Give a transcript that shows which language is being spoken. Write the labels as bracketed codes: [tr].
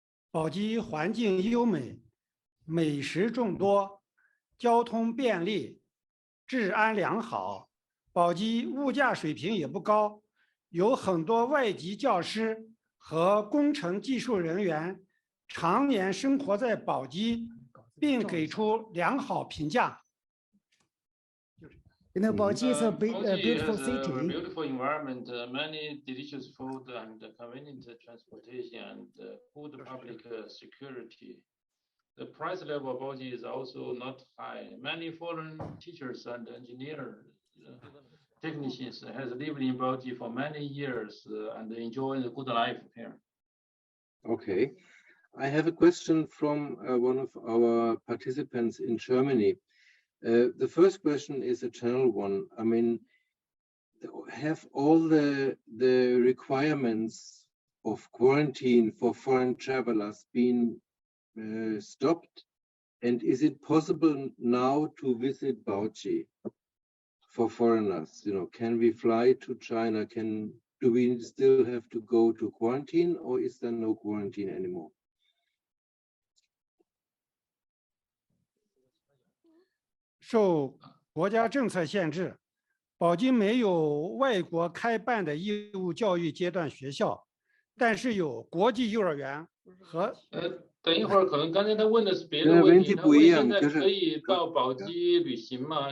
[zh] 宝鸡环境优美，美食众多，交通便利，治安良好。宝鸡物价水平也不高，有很多外籍教师和工程技术人员常年生活在宝鸡，并给出良好评价。 [en] You know, Baoji is a beautiful has city. A beautiful environment, many delicious food and convenient transportation and good public security. The price level of Baoji is also not high. Many foreign teachers and engineers, technicians has lived in Baoji for many years and enjoy the good life here. Okay. I have a question from one of our participants in Germany. The first question is a general one. I mean, have all the requirements of quarantine for foreign travelers been stopped? And is it possible now to visit Baoji for foreigners? You know, can we fly to China? Do we still have to go to quarantine, or is there no quarantine anymore? [zh] 受国家政策限制，宝鸡没有外国开办的义务教育阶段学校，但是有国际幼儿园和。等一会儿，可能刚才他问的是别的问题。他问现在可以到宝鸡旅行吗？